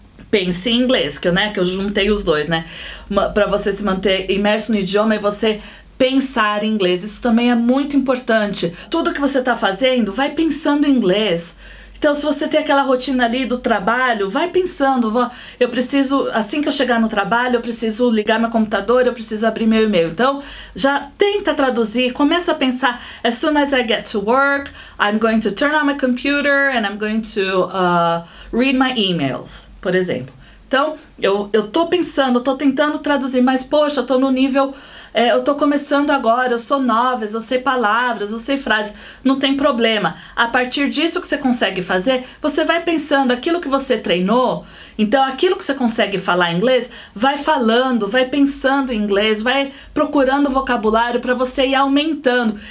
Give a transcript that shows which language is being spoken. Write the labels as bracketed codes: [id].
[pt] Pense em inglês, que eu juntei os dois, né? Para você se manter imerso no idioma e você pensar em inglês. Isso também é muito importante. Tudo que você está fazendo, vai pensando em inglês. Então, se você tem aquela rotina ali do trabalho, vai pensando, eu preciso, assim que eu chegar no trabalho, eu preciso ligar meu computador, eu preciso abrir meu e-mail. Então, já tenta traduzir, começa a pensar, [en] as soon as I get to work, I'm going to turn on my computer and I'm going to read my emails, [pt] por exemplo. Então, eu tô pensando, tô tentando traduzir, mas poxa, eu tô no nível... eu tô começando agora, eu sou nova, eu sei palavras, eu sei frases, não tem problema. A partir disso que você consegue fazer, você vai pensando aquilo que você treinou, então aquilo que você consegue falar em inglês, vai falando, vai pensando em inglês, vai procurando vocabulário para você ir aumentando.